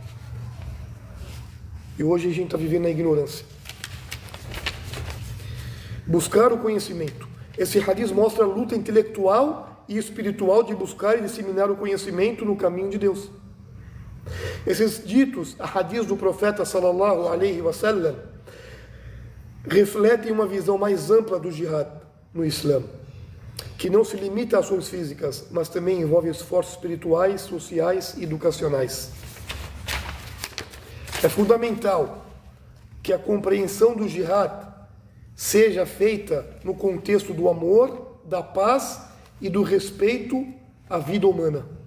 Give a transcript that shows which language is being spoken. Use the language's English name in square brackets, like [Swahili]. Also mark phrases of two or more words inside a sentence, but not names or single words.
[Portuguese] E hoje a gente está vivendo na ignorância. Buscar o conhecimento. Esse hadith mostra a luta intelectual e espiritual de buscar e disseminar o conhecimento no caminho de Deus. Esses ditos, hadiths do profeta [Arabic] صلى الله عليه وسلم, [Portuguese] refletem uma visão mais ampla do jihad no Islã, que não se limita a ações físicas, mas também envolve esforços espirituais, sociais e educacionais. É fundamental que a compreensão do jihad seja feita no contexto do amor, da paz e do respeito à vida humana.